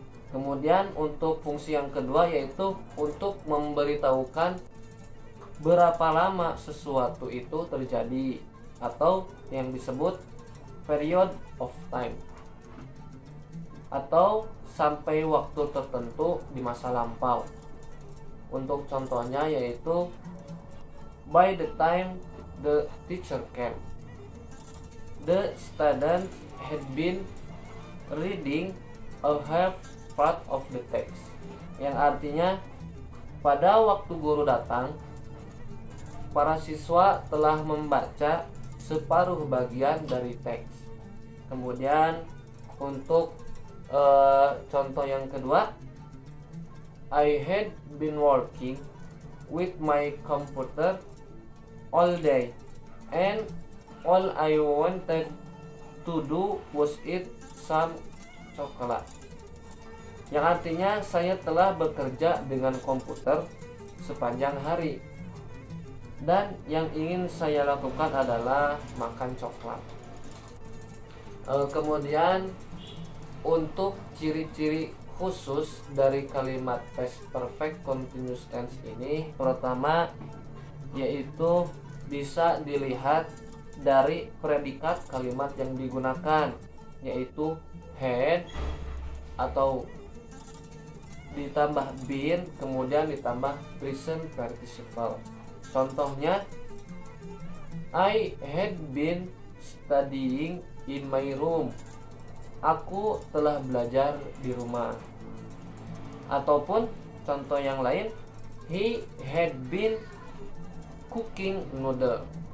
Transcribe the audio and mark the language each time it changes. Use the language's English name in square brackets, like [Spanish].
[Indonesian] Kemudian untuk fungsi yang kedua, yaitu untuk memberitahukan berapa lama sesuatu itu terjadi, atau yang disebut period of time, atau sampai waktu tertentu di masa lampau. Untuk contohnya yaitu, [English] by the time the teacher came, the students had been reading a half part of the text. [Indonesian] Yang artinya pada waktu guru datang, para siswa telah membaca separuh bagian dari teks. Kemudian untuk contoh yang kedua, [English] I had been working with my computer all day and all I wanted to do was eat some chocolate. [Indonesian] Yang artinya saya telah bekerja dengan komputer sepanjang hari dan yang ingin saya lakukan adalah makan coklat. Kemudian untuk ciri-ciri khusus dari kalimat past perfect continuous tense ini, pertama yaitu bisa dilihat dari predikat kalimat yang digunakan, yaitu had atau ditambah been kemudian ditambah present participle. Contohnya, [English] I had been studying in my room. [Indonesian] Aku telah belajar di rumah. Ataupun contoh yang lain, [English] he had been cooking noodle.